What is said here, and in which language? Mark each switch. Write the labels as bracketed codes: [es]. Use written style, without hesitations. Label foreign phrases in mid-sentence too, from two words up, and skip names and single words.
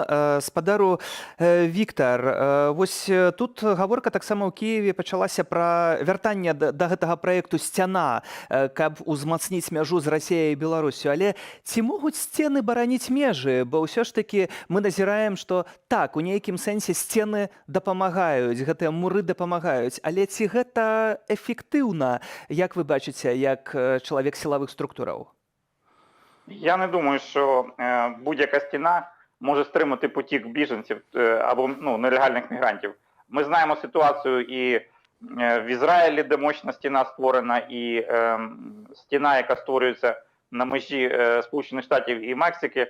[be] Спадару Віктор, вось тут гаворка таксама ў Кіеве пачалася пра вяртанне да гэтага праекту «Сцяна», каб узмацніць мяжу з Расіяй і Беларуссю. Але ці могуць сцены бараніць межы? Бо ўсё ж такі мы назіраем, што так, у нейкім сэнсе сцены дапамагаюць, гэтыя муры дапамагаюць. Але ці гэта эфектыўна, як вы бачыце, як чалавек сілавых структураў? [uk] Я не думаю, що будь-яка стіна може стримати потік біженців або нелегальних мігрантів. Ми знаємо ситуацію і в Ізраїлі, де мощна стіна створена, і стіна, яка створюється на межі Сполучених Штатів і Мексики.